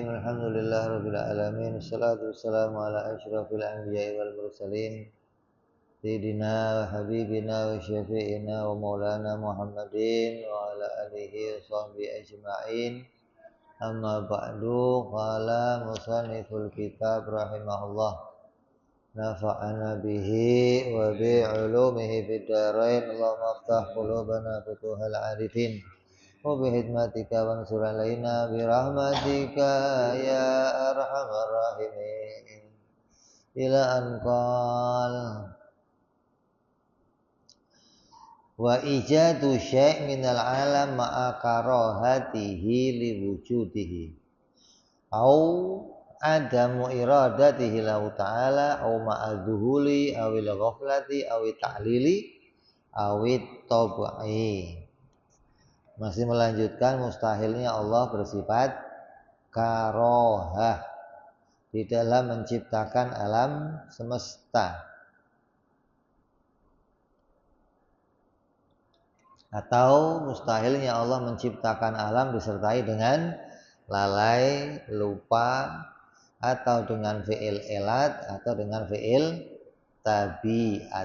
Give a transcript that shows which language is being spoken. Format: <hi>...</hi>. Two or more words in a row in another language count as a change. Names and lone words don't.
<ar>الحمد لله رب العالمين. والصلاة والسلام على أشرف الأنبياء والمرسلين سيدنا وحبيبنا وشفيعنا ومولانا محمد وعلى آله وصحبه أجمعين. أما بعد. قال مصنف الكتاب رحمه الله، نفعنا به وبعلومه في الدارين. اللهم افتح قلوبنا فتوح العارفين وبخدمتك وانصر علينا برحمتك يا أرحم الراحمين. إلا أن قال وإيجاد شيء من العالم مع كراهته لوجوده أو عدم إرادته له تعالى أو مع ذهول أو الغفلة أو التعليل أو الطبع.</ar> <id>Masih melanjutkan mustahilnya Allah bersifat karohah di dalam menciptakan alam semesta, atau mustahilnya Allah menciptakan alam disertai dengan lalai, lupa, atau dengan fi'il elat atau dengan fi'il tabiat.</id>